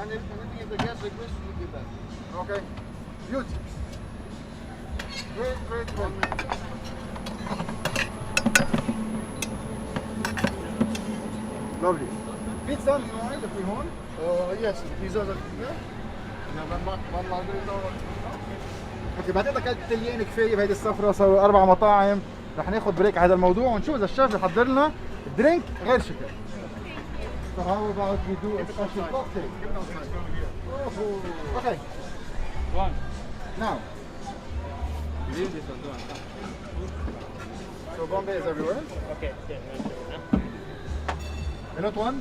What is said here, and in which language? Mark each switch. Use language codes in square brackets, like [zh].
[en] And if anything if the guest requests, we give that. Okay. Beauty. Great, great, great. Lovely. Pizza, you know, right? The Prihon. Yes, pizza are here. one margarita. [ar] اوكي بعتقد اكلت تليين كفايه بهيدي السفره، صاروا 4 مطاعم. رح ناخذ بريك على هذا الموضوع ونشوف اذا الشيف يحضر لنا درينك غير شكل. [en] So how about we do a special cocktail? Okay. One. Now. Leave this one. So Bombay is everywhere. Okay. Hello, Tuan.